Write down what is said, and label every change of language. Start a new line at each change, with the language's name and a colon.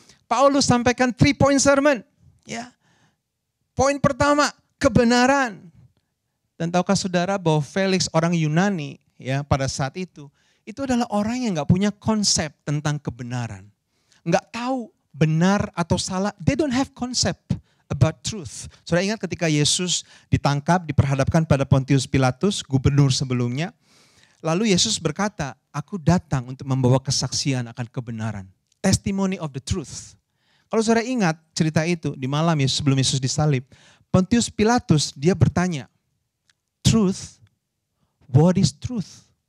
Indonesian: Paulus sampaikan 3-point sermon. Ya. Poin pertama, kebenaran. Dan tahukah saudara bahwa Felix orang Yunani ya pada saat itu adalah orang yang enggak punya konsep tentang kebenaran. Enggak tahu benar atau salah.
English: They don't have concept about truth.
Indonesian: Saudara ingat ketika Yesus ditangkap, diperhadapkan pada Pontius Pilatus, gubernur sebelumnya. Lalu Yesus berkata, aku datang untuk membawa kesaksian akan kebenaran.
English: Testimony of the truth.
Indonesian: Kalau saudara ingat cerita itu di malam Yesus sebelum Yesus disalib, Pontius Pilatus dia bertanya,
English: truth, what is truth?